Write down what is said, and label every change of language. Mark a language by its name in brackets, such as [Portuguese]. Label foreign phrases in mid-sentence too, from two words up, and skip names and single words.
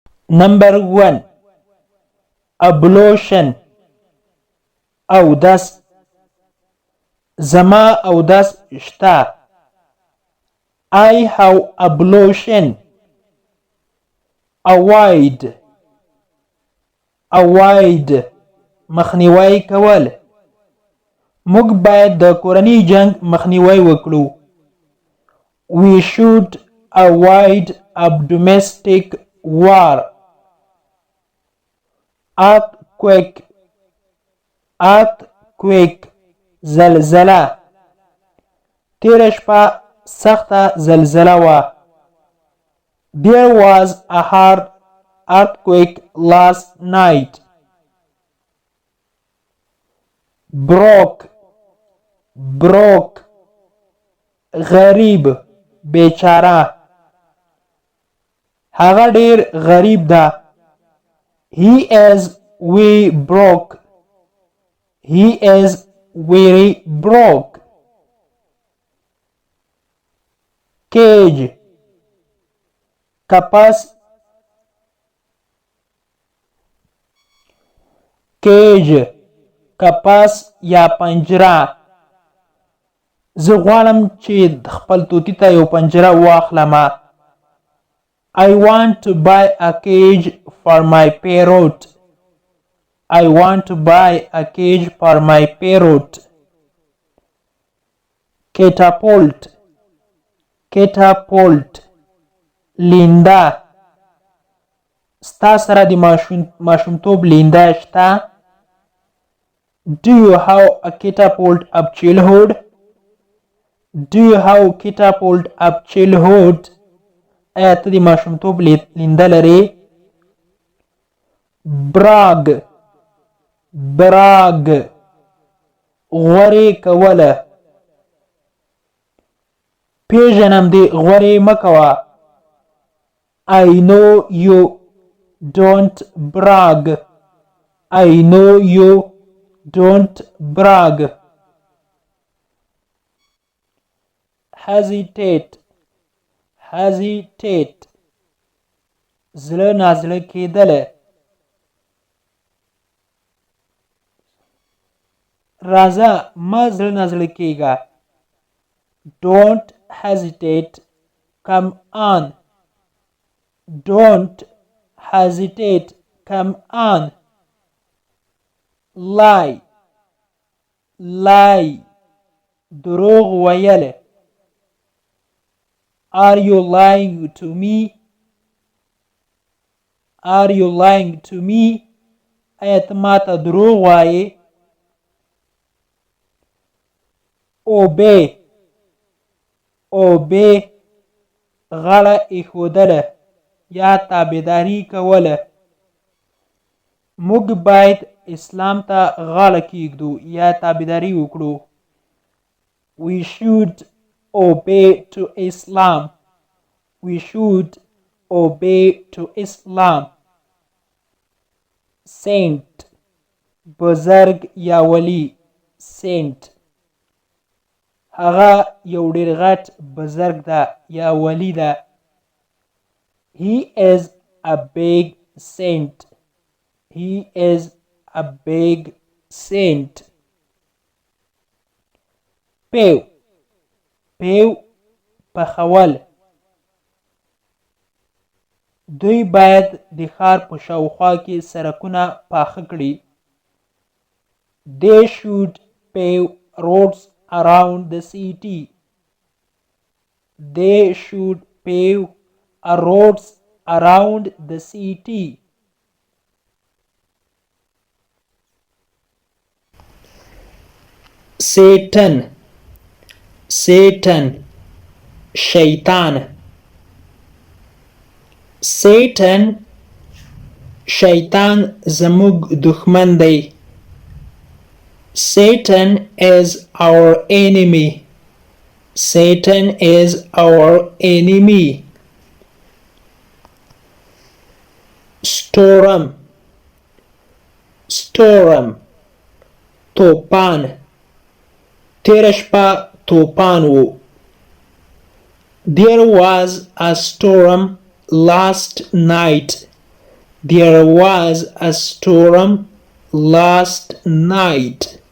[English] Number 1. Ablution. [Pashto] اودس. زما اودس شته. [English] I have ablution. Avoid. [Pashto] مخنیوی کول. موږ باید د کورنۍ جنگ مخنیوی وکړو. [English] We should avoid a domestic war. Earthquake. [Pashto] زلزله. تیره شپه سخته زلزله وه. [English] There was a hard earthquake last night. Broke. [Pashto] غریب، بیچاره. هغه ډیر غریب ده. [English] He is very broke. Cage. [Pashto] قفس. قفس یا پنجره. زه غواړم چې خپل طوطي ته یو پنجره واخلم. [English] I want to buy a cage for my parrot. Catapult. [Pashto] لینده. ستا سره د ماشومتوب لینده شته؟ [English] Do you have a catapult of childhood? [Pashto] آیا ته د ماشومتوب لینده لرې؟ Brag. غورې کوله. پیژنم دې غورې مه کوه. [English] I know you don't brag. Hesitate. [Pashto] زړه نازړه کېدله. راځه مه زړه نازړه کېږه. [English] Don't hesitate, come on. Lie. [Pashto] دروغ ویل. [English] Are you lying to me? [Pashto] آیا ته ما ته دروغ وایې؟ [English] Obey. [Pashto] غاړه ایښودله یا تابعداري کوله. موږ باید اسلام ته غاړه کیږدو یا تابعداري وکړو. [English] We should obey to Islam. Saint. [Pashto] بزرگ یا ولی. هغه یو ډیر غټ بزرگ ده یا ولی ده. [English] He is a big saint. پیو. [Pashto] پخول. دوی باید د ښار په شاوخوا کې سړکونه پاخه کړي. [English] They should pave roads around the city. Satan. [Pashto] شیطان. شیطان زموږ دښمن دی. [English] Satan is our enemy. Storm. [Pashto] طوفان. تیره شپه طوفان و. [English] There was a storm last night. There was a storm last night.